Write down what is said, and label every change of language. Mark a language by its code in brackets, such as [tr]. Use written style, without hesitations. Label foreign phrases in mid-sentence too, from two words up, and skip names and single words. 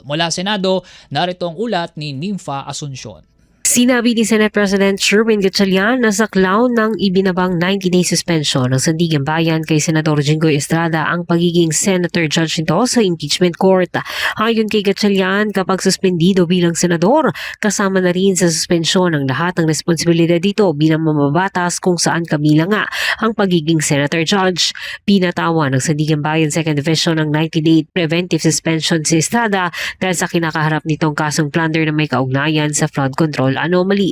[tl] Mula Senado, narito ang ulat ni Nympha Asuncion. Sinabi ni [en] Senate President [tl] Sherwin Gatchalian na saklaw ng ibinabang [en] 90-day suspension [tl] ng Sandigan Bayan kay Senador Jinggoy Estrada ang pagiging [en] senator judge [tl] nito sa [en] impeachment court. [tl] Ayon kay Gatchalian, kapag suspendido bilang senador, kasama na rin sa suspensyon ang lahat ng responsibilidad dito bilang mamabatas kung saan kabilang nga ang pagiging [en] senator judge. [tl] Pinatawa ng Sandigan Bayan Second Division ng [en] 90-day preventive suspension [tl] si Estrada dahil sa kinakaharap nitong kasong plunder na may kaugnayan sa [en] flood control anomaly.